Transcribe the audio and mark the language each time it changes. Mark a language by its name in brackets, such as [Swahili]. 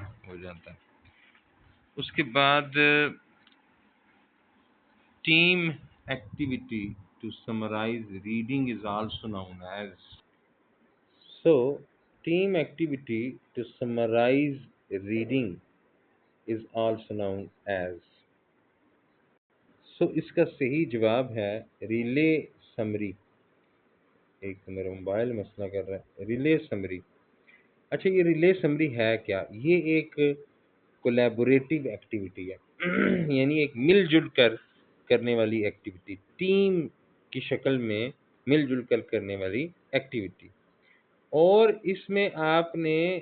[Urdu] ہو جاتا ہے۔ اس کے بعد [English] Team activity to summarize reading is also known as. So, team activity to summarize reading is also known as. So, [Urdu] اس کا صحیح جواب ہے ریلے سمری. ایک تو میرا موبائل مسئلہ کر رہا ہے. Relay summary. اچھا، یہ ریلے سمری ہے کیا؟ یہ ایک کولیبوریٹیو ایکٹیویٹی ہے یعنی ایک مل جل کر کرنے والی ایکٹیویٹی، ٹیم کی شکل میں مل جل کر کرنے والی ایکٹیویٹی، اور اس میں آپ نے